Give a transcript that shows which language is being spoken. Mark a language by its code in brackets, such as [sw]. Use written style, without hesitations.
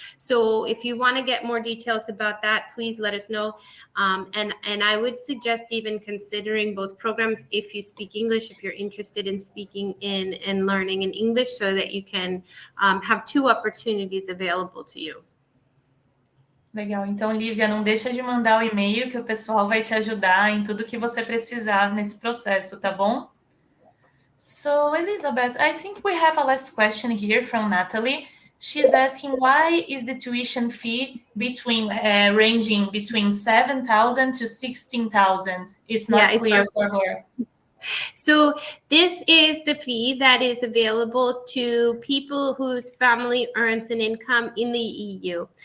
[en] So if you want to get more details about that, please let us know. And I would suggest even considering both programs if you speak English, if you're interested in speaking and learning in English, so that you can have two opportunities available to you. [pt] Legal. Então, Lívia, não deixa de mandar o e-mail que o pessoal vai te ajudar em tudo que você precisar nesse processo, tá bom? [en] So, Elizabeth, I think we have a last question here from Natalie. She's asking, why is the tuition fee ranging between 7,000 to 16,000? It's not clear for her. So this is the fee that is available to people whose family earns an income in the EU.